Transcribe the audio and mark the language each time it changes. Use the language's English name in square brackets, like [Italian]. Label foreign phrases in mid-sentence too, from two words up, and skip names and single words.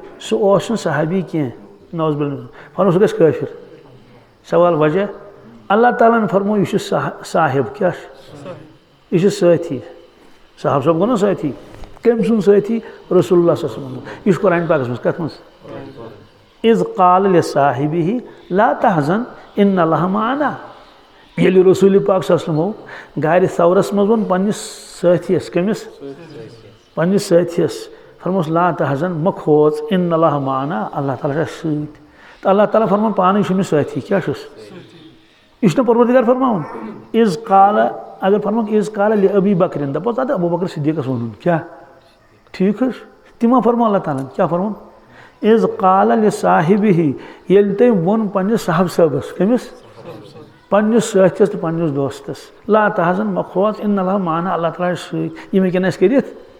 [Kashmiri] سُہ اوس نہٕ صحابی کینٛہہ [Arabic] نعوذ باللہ [Kashmiri] فرموو سُہ گژھِ کٲفر سوال وجہ اللہ تعالیٰ ہن فرموو یہِ چھُ صاحب کیٛاہ چھُ یہِ چھُ سٲتھی صاحب صٲب گوٚو نا سٲتھی کٔمۍ سُنٛد سٲتھی [Arabic] رسول اللہ صلی اللہ علیہ [Kashmiri] وسلم یہِ چھُ قرآنِ پاکس منٛز کتھ منٛز [Arabic] اذ قال لصاحبہ لا تحزن ان اللہ معنا [Kashmiri] ییٚلہِ رسول پاک [Arabic] صلی اللہ علیہ وسلمو [Kashmiri] گارِ ثورس منٛز ووٚن پننِس سٲتھیس کٔمِس پننِس سٲتھیس فرموس [Arabic] لا تحزن [Kashmiri] مہ کھوژ [Arabic] ان اللہ معنا [Kashmiri] اللہ تعالیٰ چھُ اَسہِ سۭتۍ تہٕ اللہ تعالیٰ فرماوان پانے چھُ مےٚ سٲتھی کیٛاہ چھُس یہِ چھُنہ پروردگار فرماوان [Arabic] اذ قال [Kashmiri] اگر فرموکھ [Arabic] اذ قال [Kashmiri] لابی بکرن دپوس ادٕ ابوٗ بکر صدیٖقس ووٚنُن کیٛاہ ٹھیٖک حظ تہِ ما فرموو اللہ تعالیٰ ہن کیٛاہ فرمووُن [Arabic] اذ قال لصاحبہ [Kashmiri] ییٚلہِ تٔمۍ ووٚن پننِس صاحب صٲبس کٔمِس پننِس سٲتھِس تہٕ پننِس دوستس [Arabic] لا تحزن [Kashmiri] مہ کھوژ [Arabic] ان اللہ معنا [Kashmiri] اللہ تعالیٰ چھُ سۭتۍ یِم ہیٚکن اَسہِ کٔرِتھ